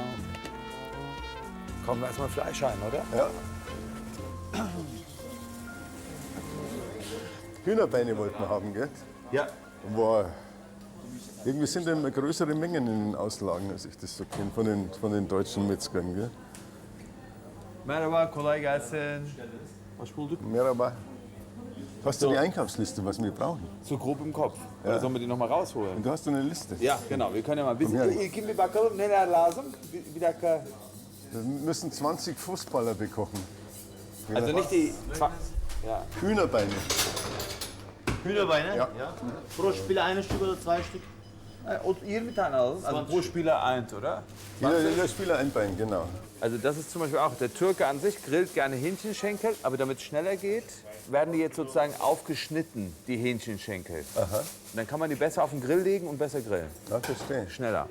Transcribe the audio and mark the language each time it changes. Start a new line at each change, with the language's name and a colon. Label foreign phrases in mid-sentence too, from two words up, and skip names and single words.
German: Kommen wir erstmal Fleisch rein, oder? Ja. Hühnerbeine wollten wir haben, gell? Ja. Wow. Irgendwie sind da immer größere Mengen in den Auslagen, als ich das so kenne, von den deutschen Metzgern, gell?
Turkish: Merhaba, kolay gelsin. Hoş bulduk. Merhaba.
German: Hast du die Einkaufsliste, was wir brauchen? So grob im Kopf. Oder sollen wir die noch mal rausholen? Und du hast eine Liste. Ja, genau. Wir können ja mal ein bisschen... Komm her. Gib mir
Turkish: bakalım neler lazım. Bir dakika.
German: Wir müssen 20 Fußballer bekochen. Also nicht die... Ja. Hühnerbeine. Hühnerbeine? Ja. Pro Spieler ein Stück oder zwei Stück?
Turkish: 20 tane alalım.
German: Also pro Spieler eins, oder? Jeder Spieler ein Bein, genau. Also das ist zum Beispiel auch, der Türke an sich grillt gerne Hähnchenschenkel, aber damit es schneller geht, werden die jetzt sozusagen aufgeschnitten, die Hähnchenschenkel. Aha. Und dann kann man die besser auf den Grill legen und besser grillen. Ja, verstehe. Schneller.